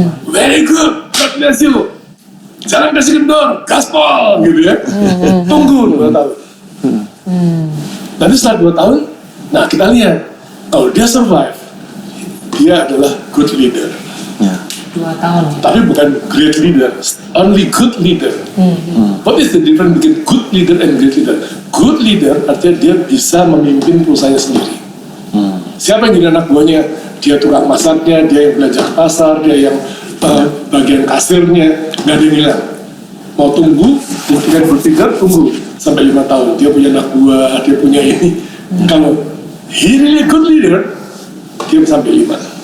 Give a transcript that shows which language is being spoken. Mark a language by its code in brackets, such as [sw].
[en] Very good, God bless you. [id] Jangan kasih kendor, gaspol, gitu ya. Tunggu 2 tahun. Nanti setelah 2 tahun, nah kita lihat, kalau dia survive, dia adalah good leader. 2 tahun. Tapi bukan great leader, [en] only good leader. What is the difference between good leader and great leader? [id] Good leader artinya dia bisa memimpin perusahaannya sendiri. Siapa yang jadi anak buahnya? Dia tukang masaknya, dia yang belajar pasar, dia yang bagian kasirnya, nggak ada yang hilang. Mau tunggu, buktikan berpikir, tunggu sampai 5 tahun. Dia punya anak buah, dia punya ini. Kalau [en] he really good leader, [id] dia sampai 5.